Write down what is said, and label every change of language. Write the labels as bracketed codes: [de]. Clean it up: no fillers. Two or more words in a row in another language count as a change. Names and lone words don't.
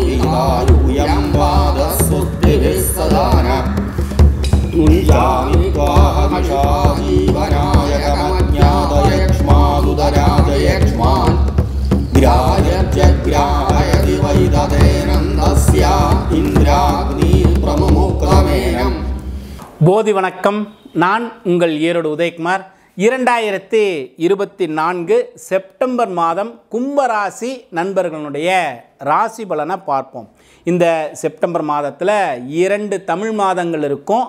[sa] दीर्घायुयं वादस्वस्तिभिः सदान तुञ्जामि त्वाहमिषा जीवनाय कमज्ञातयक्ष्मादुदराजयक्ष्मान् ग्राह्यत्यग्राहयति वैदतेनन्दस्य इन्द्राग्निप्रमुमुक्तमेनम्. [ta] போதி வணக்கம். நான் உங்கள் ஈரோடு உதயகுமார். 2024 செப்டம்பர் மாதம் கும்பராசி நண்பர்களுடைய ராசி பலனை பார்ப்போம். இந்த செப்டம்பர் மாதத்தில் 2 தமிழ் மாதங்கள் இருக்கும்.